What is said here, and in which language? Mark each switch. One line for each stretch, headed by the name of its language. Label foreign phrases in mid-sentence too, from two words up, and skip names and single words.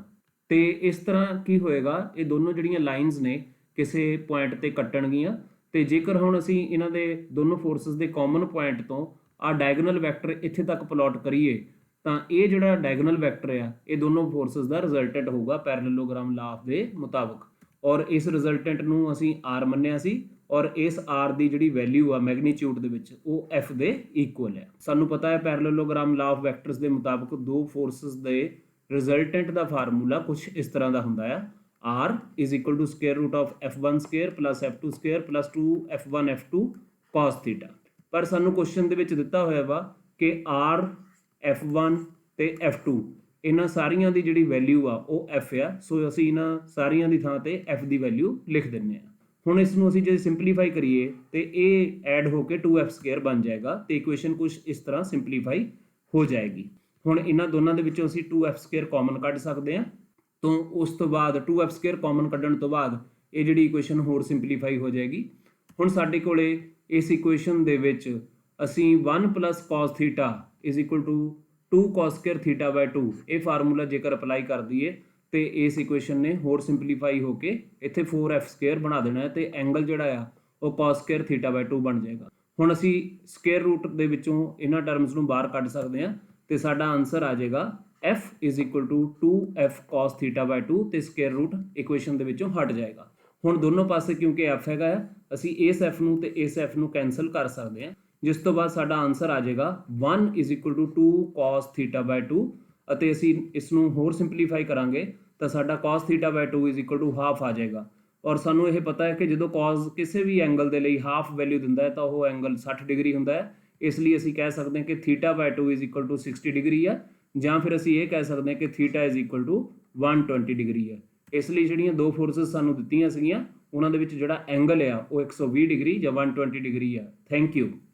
Punjabi: ਤੇ ਇਸ ਤਰ੍ਹਾਂ ਕੀ ਹੋਏਗਾ, ਇਹ ਦੋਨੋਂ ਜਿਹੜੀਆਂ ਲਾਈਨਸ ਨੇ ਕਿਸੇ ਪੁਆਇੰਟ ਤੇ ਕੱਟਣਗੀਆਂ ਤੇ ਜੇਕਰ ਹੁਣ ਅਸੀਂ ਇਹਨਾਂ ਦੇ ਦੋਨੋਂ ਫੋਰਸਸ ਦੇ
English: common point
Punjabi: ਤੋਂ ਆ
English: diagonal vector
Punjabi: ਇੱਥੇ ਤੱਕ ਪਲਾਟ ਕਰੀਏ ਤਾਂ ਇਹ ਜਿਹੜਾ
English: diagonal vector
Punjabi: ਆ ਇਹ ਦੋਨੋਂ ਫੋਰਸਸ ਦਾ ਰਿਜ਼ਲਟੈਂਟ ਹੋਊਗਾ
English: parallelogram law of
Punjabi: ਦੇ ਮੁਤਾਬਕ। ਔਰ ਇਸ ਰਿਜ਼ਲਟੈਂਟ ਨੂੰ ਅਸੀਂ R ਮੰਨਿਆ ਸੀ ਔਰ ਇਸ R ਦੀ ਜਿਹੜੀ ਵੈਲਿਊ ਆ ਮੈਗਨੀਟਿਊਡ ਦੇ ਵਿੱਚ ਉਹ F ਦੇ ਇਕੁਅਲ ਹੈ। ਸਾਨੂੰ ਪਤਾ ਹੈ
English: parallelogram law of vectors
Punjabi: ਦੇ ਮੁਤਾਬਕ ਦੋ ਫੋਰਸਸ ਦੇ ਰਿਜ਼ਲਟੈਂਟ ਦਾ ਫਾਰਮੂਲਾ ਕੁਝ ਇਸ ਤਰ੍ਹਾਂ ਦਾ ਹੁੰਦਾ ਆ।
English: R is equal to square root of F1 square plus F2 square plus 2F1 F2 cos theta।
Punjabi: ਪਰ ਸਾਨੂੰ ਕੁਐਸਚਨ ਦੇ ਵਿੱਚ ਦਿੱਤਾ ਹੋਇਆ ਵਾ ਕਿ R F1 ਤੇ F2 ਇਹਨਾਂ ਸਾਰੀਆਂ ਦੀ ਜਿਹੜੀ ਵੈਲਿਊ ਆ ਉਹ F ਆ। ਸੋ ਅਸੀਂ ਇਹਨਾਂ ਸਾਰੀਆਂ ਦੀ ਥਾਂ ਤੇ F ਦੀ ਵੈਲਿਊ ਲਿਖ ਦਿੰਦੇ ਆ। ਹੁਣ ਇਸ ਨੂੰ ਅਸੀਂ ਜੇ ਸਿੰਪਲੀਫਾਈ ਕਰੀਏ ਤੇ ਇਹ ਐਡ ਹੋ ਕੇ
English: 2F square
Punjabi: ਬਣ ਜਾਏਗਾ ਤੇ ਇਕੁਏਸ਼ਨ ਕੁਝ ਇਸ ਤਰ੍ਹਾਂ ਸਿੰਪਲੀਫਾਈ ਹੋ ਜਾਏਗੀ। ਹੁਣ ਇਹਨਾਂ ਦੋਨਾਂ ਦੇ ਵਿੱਚੋਂ ਅਸੀਂ
English: 2F square common
Punjabi: ਕੱਢ ਸਕਦੇ ਹਾਂ ਤੋਂ ਉਸ ਤੋਂ ਬਾਅਦ
English: 2F square common
Punjabi: ਕੱਢਣ ਤੋਂ ਬਾਅਦ ਇਹ ਜਿਹੜੀ ਇਕੁਏਸ਼ਨ ਹੋਰ ਸਿੰਪਲੀਫਾਈ ਹੋ ਜਾਏਗੀ। ਹੁਣ ਸਾਡੇ ਕੋਲੇ ਇਸ ਇਕੁਏਸ਼ਨ ਦੇ ਵਿੱਚ ਅਸੀਂ
English: 1 cos θ is equal to 2 cos square θ by 2
Punjabi: ਇਹ ਫਾਰਮੂਲਾ ਜੇਕਰ ਅਪਲਾਈ ਕਰ ਦਈਏ ਤੇ ਇਸ ਇਕੁਏਸ਼ਨ ਨੇ ਹੋਰ ਸਿੰਪਲੀਫਾਈ ਹੋ ਕੇ ਇੱਥੇ
English: 4F square
Punjabi: ਬਣਾ ਦੇਣਾ ਹੈ ਤੇ ਐਂਗਲ ਜਿਹੜਾ ਆ ਉਹ
English: cos square θ by 2
Punjabi: ਬਣ ਜਾਏਗਾ। ਹੁਣ ਅਸੀਂ
English: square root
Punjabi: ਦੇ ਵਿੱਚੋਂ ਇਹਨਾਂ ਟਰਮਸ ਨੂੰ ਬਾਹਰ ਕੱਢ ਸਕਦੇ ਹਾਂ ਤੇ ਸਾਡਾ ਆਨਸਰ ਆ ਜਾਏਗਾ
English: F is equal to 2F cos θ by 2
Punjabi: ਤੇ
English: square root
Punjabi: ਇਕੁਏਸ਼ਨ ਦੇ ਵਿੱਚੋਂ ਹਟ ਜਾਏਗਾ। ਹੁਣ ਦੋਨੋਂ ਪਾਸੇ ਕਿਉਂਕਿ F ਹੈਗਾ ਆ ਅਸੀਂ ਇਸ F ਨੂੰ ਤੇ ਇਸ F ਨੂੰ ਕੈਂਸਲ ਕਰ ਸਕਦੇ ਹਾਂ ਜਿਸ ਤੋਂ ਬਾਅਦ ਸਾਡਾ ਆਨਸਰ ਆ ਜਾਏਗਾ
English: 1 is equal to 2 cos θ by 2
Punjabi: ਅਤੇ ਅਸੀਂ ਇਸ ਨੂੰ ਹੋਰ ਸਿੰਪਲੀਫਾਈ ਕਰਾਂਗੇ ਤਾਂ ਸਾਡਾ
English: cos θ by 2 is equal to half
Punjabi: ਆ ਜਾਏਗਾ। ਔਰ ਸਾਨੂੰ ਇਹ ਪਤਾ ਹੈ ਕਿ ਜਦੋਂ cos ਕਿਸੇ ਵੀ ਐਂਗਲ ਦੇ ਲਈ
English: half value
Punjabi: ਦਿੰਦਾ ਹੈ ਤਾਂ ਉਹ ਐਂਗਲ 60 ਡਿਗਰੀ ਹੁੰਦਾ ਹੈ। ਇਸ ਲਈ ਅਸੀਂ ਕਹਿ ਸਕਦੇ ਹਾਂ ਕਿ
English: θ by 2 is equal to 60 degree
Punjabi: ਆ ਜਾਂ ਫਿਰ ਅਸੀਂ ਇਹ ਕਹਿ ਸਕਦੇ ਹਾਂ ਕਿ
English: θ is equal to 120 degree
Punjabi: ਹੈ। ਇਸ ਲਈ ਜਿਹੜੀਆਂ ਦੋ ਫੋਰਸਸ ਸਾਨੂੰ ਦਿੱਤੀਆਂ ਸੀਗੀਆਂ ਉਹਨਾਂ ਦੇ ਵਿੱਚ ਜਿਹੜਾ ਐਂਗਲ ਆ ਉਹ 120 ਡਿਗਰੀ ਜਾਂ 120 ਡਿਗਰੀ ਆ।
English: Thank you.